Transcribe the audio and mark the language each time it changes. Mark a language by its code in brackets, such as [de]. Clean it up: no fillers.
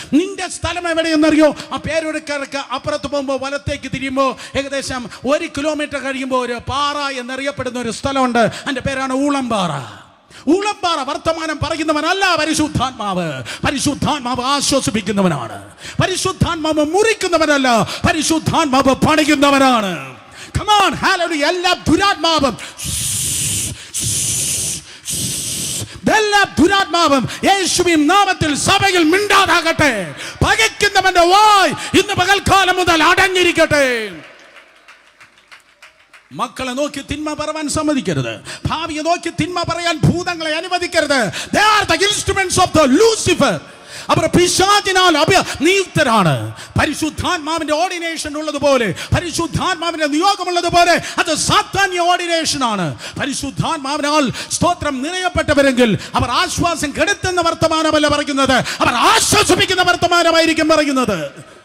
[ml] നിന്റെ സ്ഥലം എവിടെയെന്നറിയോ? ആ പേരൊടുക്കർക്ക് അപ്പുറത്ത് പോകുമ്പോൾ വലത്തേക്ക് തിരിയുമ്പോൾ ഏകദേശം 1 കിലോമീറ്റർ കഴിയുമ്പോൾ ഒരു പാറ എന്നറിയപ്പെടുന്ന ഒരു സ്ഥലമുണ്ട്. അതിന്റെ പേരാണ് ഊളംപാറ. വർത്തമാനം പറയുന്നവനല്ല പരിശുദ്ധാത്മാവ്. പരിശുദ്ധാത്മാവ് ആശ്വസിപ്പിക്കുന്നവനാണ്. പരിശുദ്ധാത്മാവ് മുറിക്കുന്നവനല്ല, പരിശുദ്ധാത്മാവ് പണിയുന്നവനാണ്. [en] Come on, hallelujah. [ml] എല്ലാ ദുരാത്മാവും എല്ലാ ദുരാത്മാവും യേശുവിൻ നാമത്തിൽ സഭയിൽ മിണ്ടാതാകട്ടെ. പകയ്ക്കുന്നവന്റെ വായ് ഇന്ന് പകൽക്കാലം മുതൽ അടഞ്ഞിരിക്കട്ടെ. മക്കളെ നോക്കി തിന്മ പറയാൻ സമ്മതിക്കരുത്. ഭാവിയെ നോക്കി തിന്മ പറയാൻ ഭൂതങ്ങളെ അനുവദിക്കരുത്. [en] They are the instruments of the Lucifer. [ml] അവർ പിശാചിനാൽ നിയുക്തരാണ്. പരിശുദ്ധാത്മാവിന്റെ ഓർഡിനേഷൻ ഉള്ളതുപോലെ, പരിശുദ്ധാത്മാവിന്റെ നിയോഗമുള്ളതുപോലെ അത് സാത്താന്യ ഓർഡിനേഷൻ ആണ്. പരിശുദ്ധാത്മാവിനാൽ സ്തോത്രം നിറയപ്പെട്ടവരെങ്കിൽ അവർ ആശ്വാസം കെടുത്തുന്ന വർത്തമാനമല്ല പറയുന്നത്, അവർ ആശ്വസിപ്പിക്കുന്ന വർത്തമാനമായിരിക്കും പറയുന്നത്.